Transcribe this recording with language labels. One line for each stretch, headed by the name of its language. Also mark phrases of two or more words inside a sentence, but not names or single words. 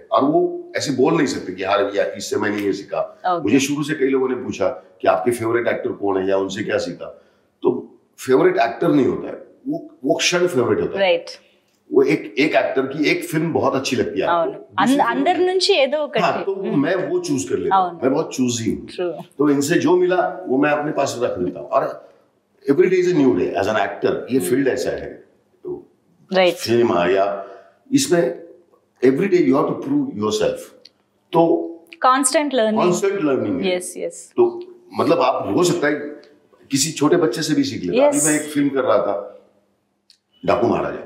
Hindi: और वो ऐसे बोल नहीं सकते कि यार या इससे मैंने ये सीखा. मुझे शुरू से कई लोगों ने पूछा कि आपके
English: favorite actor
Hindi: कौन है या उनसे क्या सीखा. तो
English: favorite actor
Hindi: नहीं होता है, वो क्षण फेवरेट होता है. राइट. वो एक एक्टर की एक फिल्म बहुत अच्छी लगती है आपको, अंदर
Telugu: నుంచి ఏదో ఒకటి.
Hindi: हाँ, तो मैं वो चूज कर लेता हूँ. मैं बहुत चूजी हूँ, तो इनसे जो मिला वो मैं अपने पास रख लेता हूँ.
English: और every day is a new day as an actor.
Hindi: ये फील्ड ऐसा है, तो सिनेमा या इसमें
English: every day you have to prove yourself. तो constant learning. yes.
Hindi: तो मतलब आप हो सकता है किसी छोटे बच्चे से भी सीख लेता. अभी मैं एक फिल्म कर रहा था, डाकू महाराजा.